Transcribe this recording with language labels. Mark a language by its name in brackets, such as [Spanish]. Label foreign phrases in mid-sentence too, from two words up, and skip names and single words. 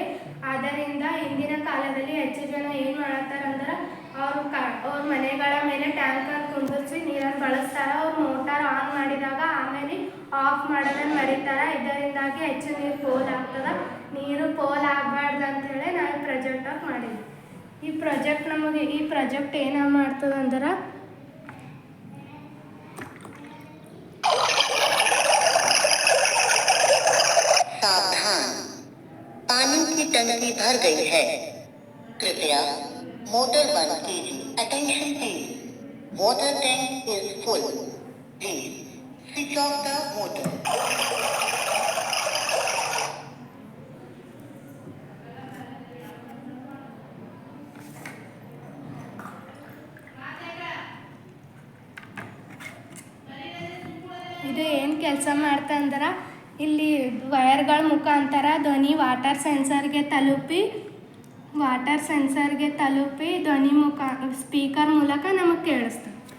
[Kannada] ಆದ್ದರಿಂದ ಇಂದಿನ ಕಾಲದಲ್ಲಿ ಹೆಚ್ಚು ಜನ ಏನು ಮಾಡ್ತಾರಂದ್ರೆ ಅವ್ರ ಮನೆಗಳ ಮೇಲೆ ಟ್ಯಾಂಕರ್ ಕುಂದಿರಿಸಿ ನೀರನ್ನು ಬಳಸ್ತಾರೆ. ಅವ್ರು [English] motor on [Kannada] ಮಾಡಿದಾಗ ಆಮೇಲೆ ಆಫ್ ಮಾಡೋದನ್ನು ಮರಿತಾರೆ. ಇದರಿಂದಾಗಿ ಹೆಚ್ಚು ನೀರು ಪೋಲ್ ಆಗ್ತದೆ. ನೀರು ಪೋಲ್ ಆಗಬಾರ್ದು ಅಂತೇಳಿ ನಾವು ಪ್ರಾಜೆಕ್ಟ್ ಮಾಡಿದ್ವಿ. ಈ ಪ್ರಾಜೆಕ್ಟ್ ಏನು ಮಾಡ್ತದಂದ್ರೆ [Hindi] सावधान, पानी की टंकी भर गई है, कृपया मोटर बंद कीजिए. [English] Attention please, water tank is full. Please switch off the motor. [Kannada] ಇದು ಏನು ಕೆಲಸ ಮಾಡ್ತಂದ್ರೆ ಇಲ್ಲಿ ವಯರ್ಗಳ ಮುಖಾಂತರ ಧ್ವನಿ [English] water sensorಗೆ [Kannada] ತಲುಪಿ ಧ್ವನಿ ಸ್ಪೀಕರ್ ಮೂಲಕ ನಮಗೆ ಕೇಳಿಸ್ತದೆ.